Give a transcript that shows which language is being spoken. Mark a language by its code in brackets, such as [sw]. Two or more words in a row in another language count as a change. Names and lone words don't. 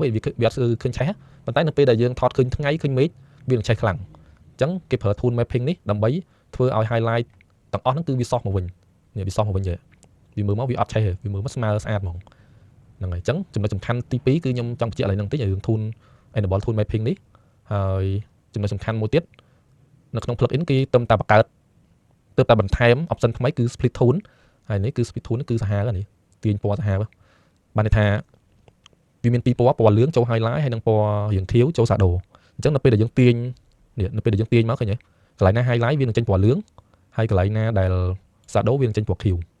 [km] វាអត់ឃើញឆេះប៉ុន្តែនៅពេលដែលយើងថតឃើញថ្ងៃឃើញមេឃវានឹងឆេះខ្លាំងអញ្ចឹងគេប្រើ [en] tone mapping [km] នេះដើម្បីធ្វើឲ្យ highlight ទាំងអស់ហ្នឹងគឺវា soft មកវិញនេះវា soft មកវិញទេវាមើលមកវាអត់ឆេះទេវាមើលមកស្មើស្អាតហ្មងហ្នឹងហើយអញ្ចឹងចំណុចសំខាន់ទី2គឺខ្ញុំចង់បញ្ជាក់ឡើងហ្នឹងតិចឲ្យរឿង [en] tone enable tone mapping [km] នេះហើយចំណុចសំខាន់មួយទៀតនៅក្នុង plugin គេទៅតែបង្កើតទៅតែបន្ថែម option ថ្មីគឺ [en] split tone [km] ហើយនេះគឺ [en] split tone [km] គឺសាហាវនេះទាញពណ៌សាហាវបានន័យថាវាមានពីរពណ៌លឿងចូល highlight ហើយនិងពណ៌រាងខៀវចូល shadow អញ្ចឹងនៅពេលដែលយើងទាញនេះនៅពេលដែលយើងទាញមកឃើញទេកន្លែងណា highlight វានឹងចេញពណ៌លឿងហើយកន្លែងណាដែល shadow វានឹងចេញពណ៌ខៀវ